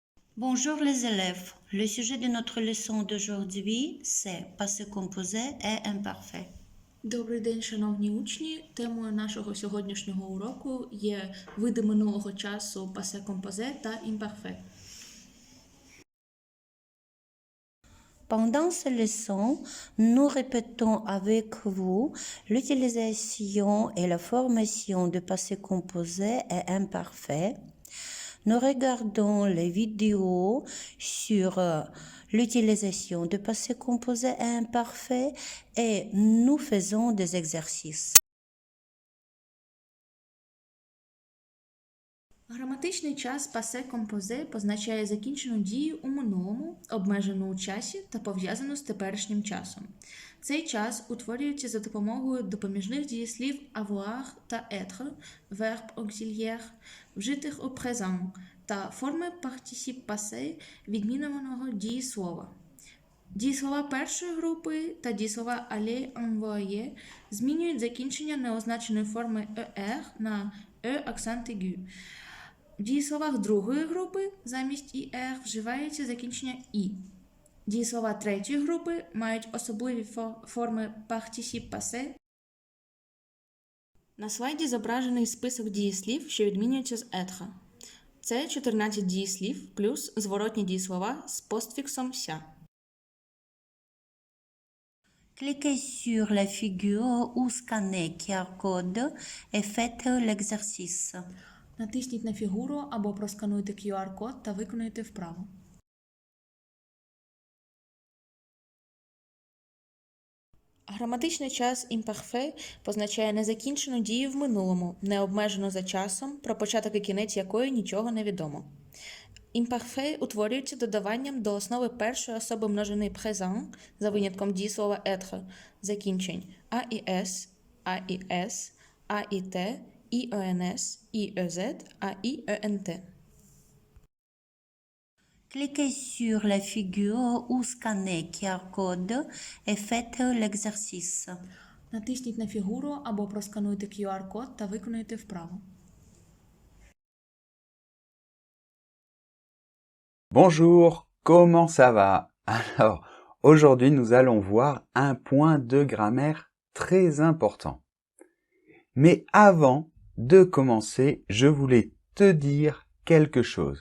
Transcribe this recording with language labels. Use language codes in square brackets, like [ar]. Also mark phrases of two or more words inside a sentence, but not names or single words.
[fr] Bonjour les élèves. Le sujet de notre leçon d'aujourd'hui, c'est passé composé et imparfait. [uk] Добрий день, шановні учні. Темою нашого сьогоднішнього уроку є види минулого часу [fr] passé composé [uk] та імперфе. [fr] Pendant cette leçon, nous répétons avec vous l'utilisation et la formation de passé composé et imparfait. Nous regardons les vidéos sur l'utilisation de passé composé et imparfait et nous faisons des exercices. [uk] Граматичний час [fr] passé composé [uk] позначає закінчену дію у минулому, обмежену у часі та пов'язану з теперішнім часом. Цей час утворюється за допомогою допоміжних дієслів avoir та être, [fr] verb auxiliaire, [uk] вжитих у présent, та форми [fr] participe passé [uk] відмінюваного дієслова. Дієслова першої групи та дієслова aller, envoyer змінюють закінчення неозначеної форми er на e [fr] accent aigu. [uk] В дієсловах другої групи замість «er» вживається закінчення «і». Дієслова третьої групи мають особливі форми [fr] participe passé. [uk] На слайді зображений список дієслів, що відмінюються з «être». Це 14 дієслів плюс зворотні дієслова з постфіксом «ся». [fr] Cliquez sur la figure ou scannez QR-code et faites l'exercice. [uk] Натисніть на фігуру або проскануйте QR-код та виконуйте вправу. Граматичний час імперфе позначає незакінчену дію в минулому, не обмежену за часом, про початок і кінець якої нічого не відомо. Імперфе утворюється додаванням до основи першої особи множини présent за винятком дієслова être, закінчень [fr] AIS, AIS, AIT, IENS, IEZ, AIENT. Cliquez sur la figure ou scannez QR-code et faites l'exercice. [uk] Натисніть на фігуру або проскануйте QR-код та виконуйте вправу. [fr] Bonjour, comment ça va? Alors, aujourd'hui nous allons voir un point de grammaire très important. Mais avant de commencer, je voulais te dire quelque chose.